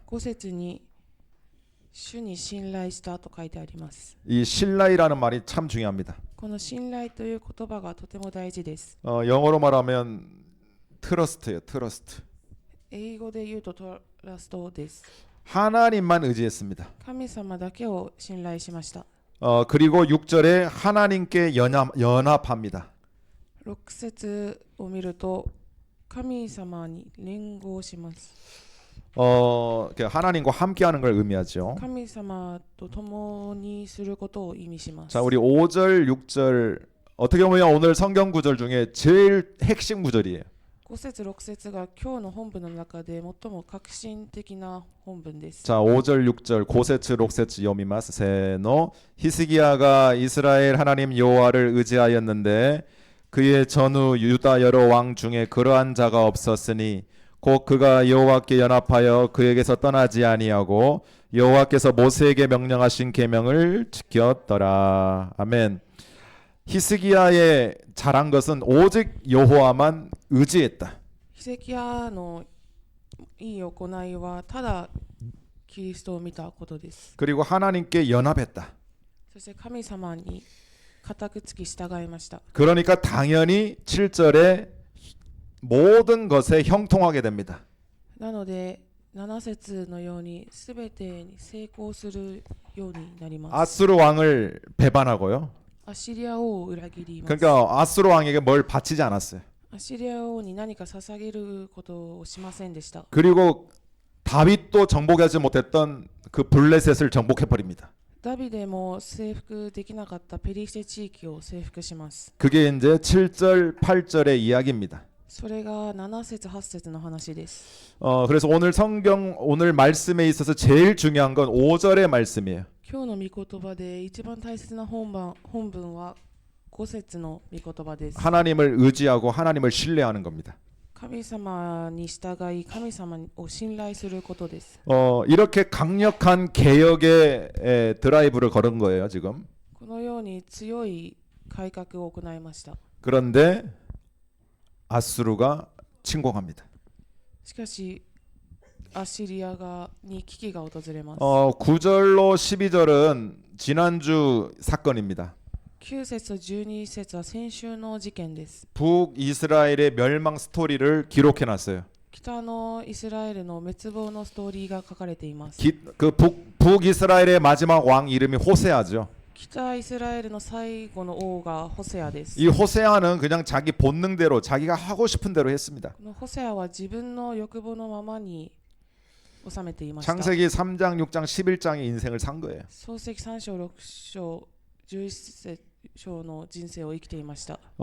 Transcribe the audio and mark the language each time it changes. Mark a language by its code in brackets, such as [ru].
[ja] 5節に主に信頼したと書いてあります。 [ko] 이 신라이라는 말이 참 중요합니다. [ja] この信頼という言葉がとても大事です。 [ko] 영어로 말하면 트러스트예요. [en] 트러스트. [ja] 英語で言うとトラストです。 [ko] 하나님만 의지했습니다. [ja] 神様だけを信頼しました。 [ko] 그리고 6절에 하나님께 연합합니다. [ja] 6節を見ると神様に連合します。 [ko] 하나님과 함께하는 걸 의미하죠. [ja] 神様と共にすることを意味します。 [ko] 자, 우리 5절, 6절 어떻게 보면 오늘 성경 구절 중에 제일 핵심 구절이에요. [ja] 5節6節が今日の本文の中で最も革新的な本文です。 [ko] 자, 5절, 6절, [ja] 5세츠, 6세츠 요미마스 세노 [ko] 히스기야가 이스라엘 하나님 여호와를 의지하였는데 그의 전후 유다 여러 왕 중에 그러한 자가 없었으니 곧 그가 여호와께 연합하여 그에게서 떠나지 아니하고 여호와께서 모세에게 명령하신 계명을 지켰더라. 아멘. 히스기야의 잘한 것은 오직 여호와만 의지했다. [ja] ヒゼキヤのいい行いはただキリストを見たことです。 [ko] 그리고 하나님께 연합했다. [ja] そして神様に固くつき従いました。 [ko] 그러니까 당연히 7절에 모든 것에 형통하게 됩니다. [ja] なので7節のようにすべてに成功するようになります。 [ko] 아수르 왕을 배반하고요. [ja] アシリア王を裏切ります。 [ko] 그러니까 아수르 왕에게 뭘 바치지 않았어요. [ja] アシリア王に何か捧げることをしませんでした。 [ko] 그리고 다윗도 정복하지 못했던 그 블레셋을 정복해 버립니다. [ja] ダビデも征服できなかったペリシテ地域を征服します。 [ko] 그게 이제 7절, 8절의 이야기입니다. [ja] それが7節8節の話です。 [ko] 그래서 오늘 말씀에 있어서 제일 중요한 건 5절의 말씀이에요. [ja] 今日の御言葉で一番大切な本文は5節の御言葉です。 [ko] 하나님을 의지하고 하나님을 신뢰하는 겁니다. [ja] 神様に従い神様を信頼することです。 [ko] 이렇게 강력한 개혁의 드라이브를 걸은 거예요, 지금. [ja] このように強い改革を行いました。 [ko] 그런데 아수르가 침공합니다. [ja] しかしアシリアに危機が訪れます。 [ko] 9절로 12절은 지난주 사건입니다. [ja] 9節12節は先週の事件です。 [ko] 북이스라엘의 멸망 스토리를 기록해 놨어요. [ja] 北のイスラエルの滅亡のストーリーが書かれています。 [ko] 그 북이스라엘의 마지막 왕 이름이 호세아죠. [ja] 北イスラエルの最後の王がホセアです。 [ko] 이 호세아는 그냥 자기 본능대로 자기가 하고 싶은 대로 했습니다. [ja] このホセアは自分の欲望のままに収めていました。 [ko] 창세기 3장, 6장, 11장의 인생을 산 거예요. [ja] 創世記3章6章11章の人生を生きていました。